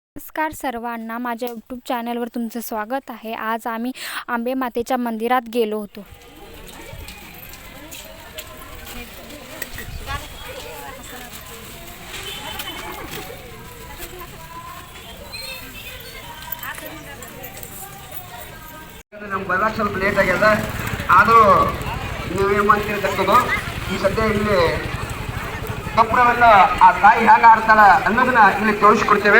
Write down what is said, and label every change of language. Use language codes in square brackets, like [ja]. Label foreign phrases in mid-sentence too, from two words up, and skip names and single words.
[mr] नमस्कार सर्वांना, माझ्या यूट्यूब चॅनलवर तुमचं स्वागत आहे. आज आम्ही आंबे मातेच्या मंदिरात गेलो होतो. [kn] ನಮ್ಮ ಬರೋಕ್ಕೆ ಸ್ವಲ್ಪ ಲೇಟ್ ಆಗ್ಯದ. ಆದರೂ ನೀವೇನು ಮಾಡ್ತಿರ್ತಕ್ಕದ್ದು ಈ ಸದ್ಯ ಇಲ್ಲಿ ಕಪ್ಪಡವೆಲ್ಲ ಆ ತಾಯಿ ಹೇಗೆ ಆಡ್ತಾಳ ಅನ್ನೋದನ್ನ ಇಲ್ಲಿ ತೋರಿಸ್ಕೊಡ್ತೇವೆ.